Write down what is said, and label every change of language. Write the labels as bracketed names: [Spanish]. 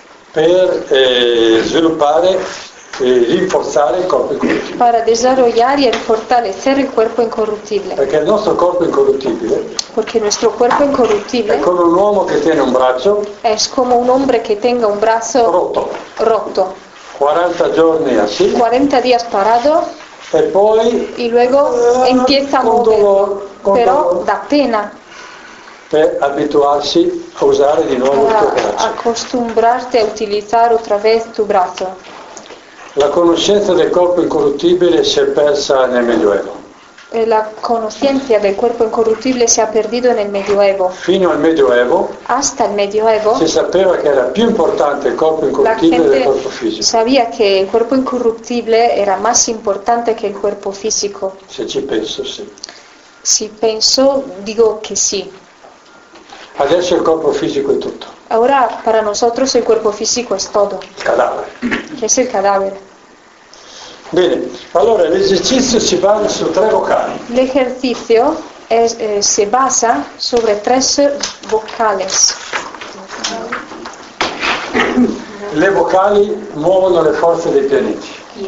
[Italian] Per sviluppare e rinforzare il corpo incorruttibile. [Spanish] Para desarrollar y fortalecer el cuerpo incorruptible. [Italian] Perché il nostro corpo incorruttibile. [Spanish] Porque nuestro cuerpo incorruptible. [Italian] È come un uomo che tiene un braccio. [Spanish] Es como un hombre que tenga un brazo [Italian] rotto. 40 giorni así. [Spanish] 40 días parado. [Italian] E poi. [Spanish] Y luego empieza a moverlo. [Italian] Però da pena. Per abituarsi a usare di nuovo il tuo braccio. [Spanish] Acostumbrarte a utilizar otra vez tu brazo. [Italian] La conoscenza del corpo incorruttibile si è persa nel Medioevo. La conoscenza del corpo incorruttibile si è perdita nel Medioevo. Fino al Medioevo. [Spanish] Hasta el Medioevo. [Italian] Si sapeva che era più importante il corpo incorruttibile del corpo fisico. [Spanish] La gente sabía que el cuerpo incorruptible era más importante que el cuerpo físico. [Italian] Se ci penso, sì. [Spanish] Si penso, digo que sí. [Italian] Adesso il corpo fisico è tutto. [Spanish] Ahora para nosotros el cuerpo físico es todo. [Italian] Il cadavere. Che è il cadavere. Bene, allora l'esercizio si basa su tre vocali. L'esercizio si basa [Spanish] sobre tres vocales. [Italian] Le vocali muovono le forze dei pianeti.